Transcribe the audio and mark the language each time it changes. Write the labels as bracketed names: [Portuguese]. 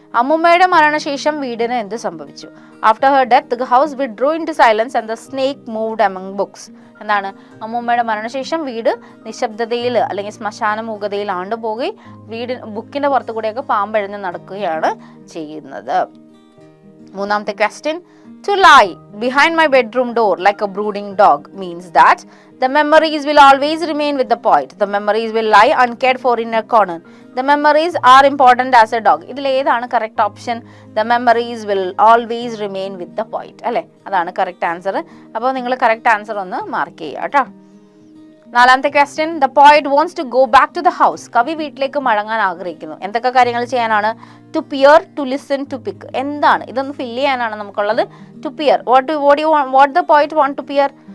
[Malayalam] അമ്മുമ്മയുടെ മരണശേഷം വീടിന് എന്ത് സംഭവിച്ചു? [English] After her death the house withdrew into silence and the snake moved among books. [Malayalam] എന്താണ്, അമ്മുമ്മയുടെ മരണശേഷം വീട് നിശബ്ദതയിൽ അല്ലെങ്കിൽ ശ്മശാന മൂകതയിൽ ആണ്ടുപോയി ബുക്കിന്റെ പുറത്തു കൂടെയൊക്കെ പാമ്പഴഞ്ഞ് നടക്കുകയാണ് ചെയ്യുന്നത്. മൂന്നാമത്തെ question, [English] to lie behind my bedroom door like a brooding dog means that the memories will always remain with the poet. The memories will lie uncared for in a corner. The memories are important as a dog. [Malayalam] ഇതിൽ ഏതാണ് correct option? [English] The memories will always remain with the poet [Malayalam] അല്ലേ, അതാണ് correct answer. അപ്പോൾ നിങ്ങൾ correct answer ഒന്ന് mark ചെയ്യുക കേട്ടോ. നാലാമത്തെ question, [English] The poet wants to go back to the house. [Malayalam] കവി വീട്ടിലേക്ക് മടങ്ങാൻ ആഗ്രഹിക്കുന്നു. എന്തൊക്കെ കാര്യങ്ങൾ ചെയ്യാനാണ്? [English] To peer, to listen, to pick. [Malayalam] എന്താണ് ഇതൊന്ന് ഫില്ല് ചെയ്യാനാണ് നമുക്കുള്ളത്. [English] To peer, what the poet want to peer?